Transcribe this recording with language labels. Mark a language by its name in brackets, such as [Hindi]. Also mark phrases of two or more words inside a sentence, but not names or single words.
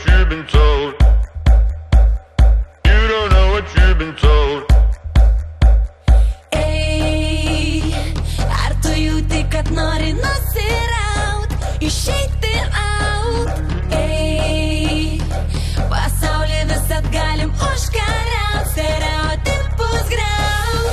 [English] been told. You don't know what you've been told. [Lithuanian] Ei, ar tu jauti, kad nori nusiraut, išeiti out? Ei, pasaulį visat galim užkariaut, stereotipus griaut.